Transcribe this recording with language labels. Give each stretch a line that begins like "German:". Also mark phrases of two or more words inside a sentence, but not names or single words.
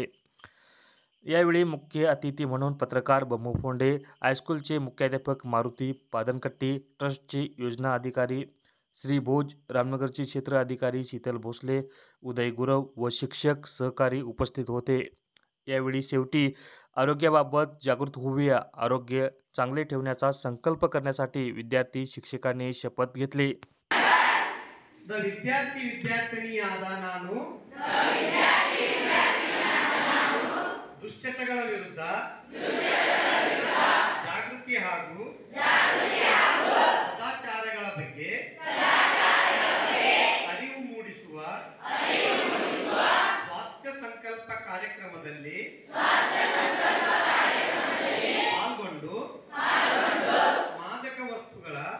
Marathi: यावेळी मुख्य अतिथी म्हणून पत्रकार बमू फोंडे, हायस्कूलचे मुख्याध्यापक मारुती पादनकट्टी, ट्रस्टचे योजना अधिकारी श्री भोज, रामनगरचे क्षेत्र अधिकारी शीतल भोसले, उदय गुरव व शिक्षक सहकारी उपस्थित होते. यावेळी शेवटी आरोग्याबाबत जागृत होऊया, आरोग्य चांगले ठेवण्याचा संकल्प करण्यासाठी विद्यार्थी शिक्षकांनी शपथ घेतली.
Kannada: ವಿದ್ಯಾರ್ಥಿನಿಯಾದ ನಾನು ದುಶ್ಚಟಗಳ ವಿರುದ್ಧ ಜಾಗೃತಿ ಹಾಗೂ ಸದಾಚಾರಗಳ ಬಗ್ಗೆ ಅರಿವು ಮೂಡಿಸುವ ಸ್ವಾಸ್ಥ್ಯ ಸಂಕಲ್ಪ ಕಾರ್ಯಕ್ರಮದಲ್ಲಿ ಪಾಲ್ಗೊಂಡು ಮಾದಕ ವಸ್ತುಗಳ